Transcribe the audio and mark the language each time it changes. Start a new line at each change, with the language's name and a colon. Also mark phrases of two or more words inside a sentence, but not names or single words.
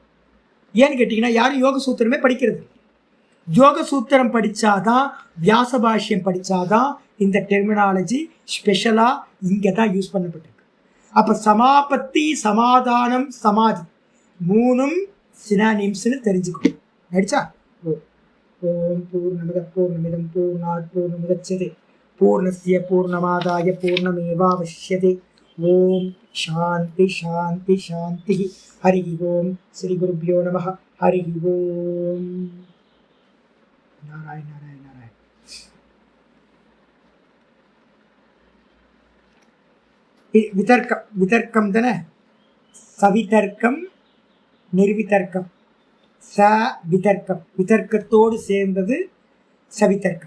Tamil: ஏன்னு கேட்டிங்கன்னா யாரும் யோக சூத்திரமே படிக்கிறது. யோக சூத்திரம் படித்தாதான், வியாச பாஷ்யம் படித்தாதான் இந்த டெர்மினாலஜி ஸ்பெஷலாக இங்கே தான் யூஸ் பண்ணப்பட்டிருக்கு. அப்போ சமாபத்தி, சமாதானம், சமாதி 3ம் சினானிம்ஸ்னு தெரிஞ்சுக்கணும்.
Sanskrit: நடிச்சா ओम् पूर्णमित पूर्णमिदं पूर्णात् पूर्णमुदच्यते पूर्णस्य पूर्णमादाय पूर्णमेवावशिष्यते. ओम् शान्ति शान्ति शान्ति. हरि ओम्। श्री गुरुभ्यो नमः. हरि ओम्. நாராயண நாராயண நாராயண.
Tamil: விதர்க்கம், விதர்க்கம் தானே, சவிதர்க்கம் நிர்விதர்க்கம், ச விதர்க்கம், விதர்க்கத்தோடு சேர்ந்தது சவிதர்க்கம்.